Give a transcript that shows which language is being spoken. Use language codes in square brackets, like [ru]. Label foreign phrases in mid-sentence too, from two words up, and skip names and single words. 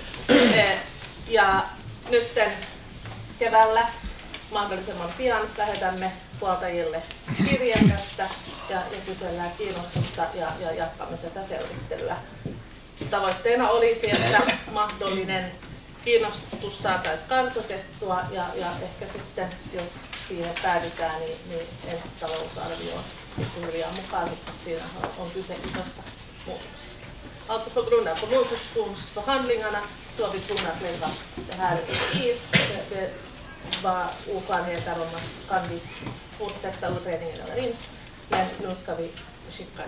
[fi] Ja nyt keväällä mahdollisimman pian lähetämme puoltajille kirjeen tästä ja kysellään kiinnostusta ja jatkamme tätä selvittelyä. Tavoitteena olisi, että mahdollinen kiinnostus saataisiin kartoitettua ja ehkä sitten, jos siihen päädytään, niin ensi talousarvioon hiljaa mukaan, mutta siinä on kyse isosta muutoksesta. [sv] Alltså på grund av kommunfusionsförhandlingarna så har vi tvungna att lägga det här i is. Det var oklarheter om att kan vi fortsätta utredningen eller inte. Men nu ska vi Shipka